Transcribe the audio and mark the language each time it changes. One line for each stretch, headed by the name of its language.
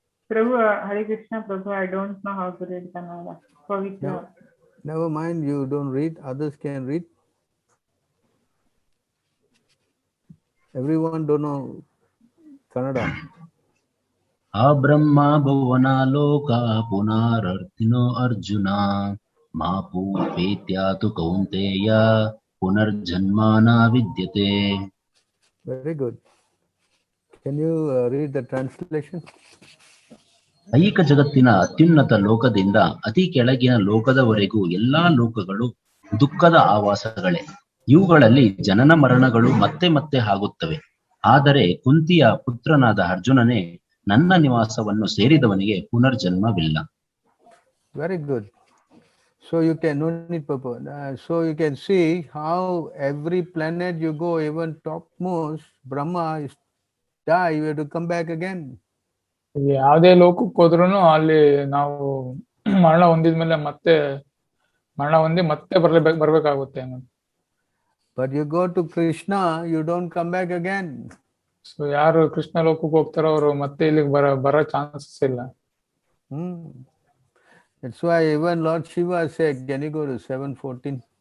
English: Prabhu, Hare Krishna, Prabhu, I don't know how to read Kannada. Pavitra. Never mind, you don't read, others can read. Everyone don't know Kannada.
Sanskrit: ಆ ಬ್ರಹ್ಮ ಭುವನಾಲೋಕ ಪುನರರ್ತಿನೋ ಅರ್ಜುನ ಮಾ ಪೂಪೇತ್ಯಾತು ಕೌಂತೇಯ ಪುನರ್ಜನ್ಮಾನ ವಿದ್ಯತೆ.
English: Very good. Can you read the translation?
Kannada: ಐಹಿಕ ಜಗತ್ತಿನ ಅತ್ಯುನ್ನತ ಲೋಕದಿಂದ ಅತಿ ಕೆಳಗಿನ ಲೋಕದವರೆಗೂ ಎಲ್ಲಾ ಲೋಕಗಳು ದುಃಖದ ಆವಾಸಗಳೇ. ಇವುಗಳಲ್ಲಿ ಜನನ ಮರಣಗಳು ಮತ್ತೆ ಮತ್ತೆ ಆಗುತ್ತವೆ. ಆದರೆ ಕುಂತಿಯ ಪುತ್ರನಾದ ಅರ್ಜುನನೇ, ನನ್ನ ನಿವಾಸವನ್ನು ಸೇರಿದವನಿಗೆ ಪುನರ್ಜನ್ಮವಿಲ್ಲ.
English: Very good. So you can no need purpose. So you can see how every planet you go, even topmost, Brahma is die, you have to come back again.
Kannada: ಯಾವುದೇ ಲೋಕಕ್ಕೆ ಹೋದ್ರೂ ಅಲ್ಲಿ ನಾವು ಮರಣ ಹೊಂದಿದ್ಮೇಲೆ ಮತ್ತೆ ಮರಣ ಹೊಂದಿ ಮತ್ತೆ ಬರ್ಬೇಕಾಗುತ್ತೆ.
English: But you go to Krishna, you don't come back again.
Kannada: So ಯಾರು ಕೃಷ್ಣ ಲೋಕಕ್ಕೆ ಹೋಗ್ತಾರೋ ಅವರು ಮತ್ತೆ ಇಲ್ಲಿಗೆ ಬರೋ ಚಾನ್ಸಸ್ ಇಲ್ಲ.
English: That's why even Lord Shiva said, can you go to 7:14?